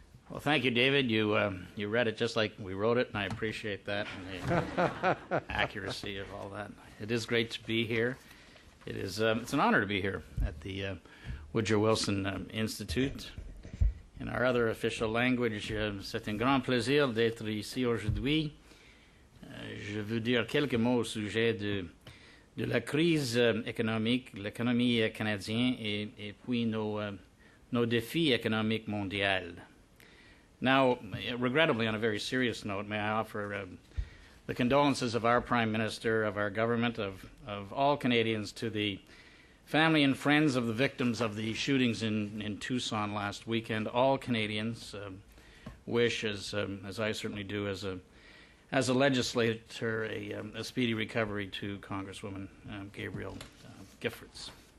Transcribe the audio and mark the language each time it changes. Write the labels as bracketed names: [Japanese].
[English] Well, thank you, David. You read it just like we wrote it, and I appreciate that and the accuracy of all that. It is great to be here. It's an honor to be here at the Woodrow Wilson Institute. In our other official language, [French] c'est un grand plaisir d'être ici aujourd'hui. Je veux dire quelques mots au sujet de la crise économique, l'économie canadienne et puis nos défis économiques mondiaux. [English] Now, regrettably, on a very serious note, may I offer the condolences of our Prime Minister, of our government, of all Canadians to the family and friends of the victims of the shootings in Tucson last weekend. All Canadians wish, as I certainly do, as a legislator, a speedy recovery to Congresswoman Gabrielle Giffords.